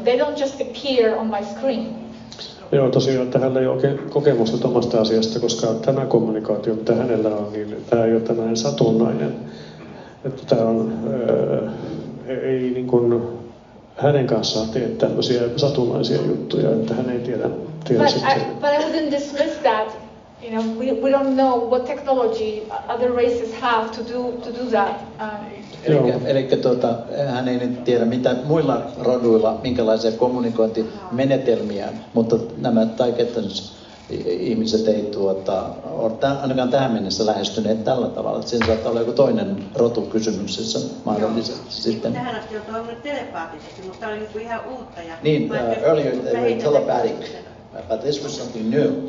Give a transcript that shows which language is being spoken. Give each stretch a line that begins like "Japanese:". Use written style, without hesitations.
English: They don't just appear on my screen.
Finnish: Joo, tosiaan, että hänellä ei ole oikein kokemusta omasta asiasta, koska tämä kommunikaatio, mitä hänellä on, niin tämä ei ole tämmöinen satunnainen. Että tämä on, ei niin kuin hänen kanssaan tee tämmöisiä satunnaisia juttuja, että hän ei tiedä sitten.
English: But I wouldn't dismiss that. You know, we don't know what technology other races have to do that.
Finnish: Eli hän ei nyt tiedä mitä muilla roduilla, minkälaisia kommunikointimenetelmiä, mutta nämä Taygeteans ihmiset ei ole ainakaan tähän mennessä lähestyneet tällä tavalla. Että siinä saattaa olla joku toinen rotu kysymyksessä mahdollisesti sitten. Tähän asti on toiminut telepaatisesti, mutta tämä oli ihan uutta.
English: Niin, earlier they were telepathic, but this was something new.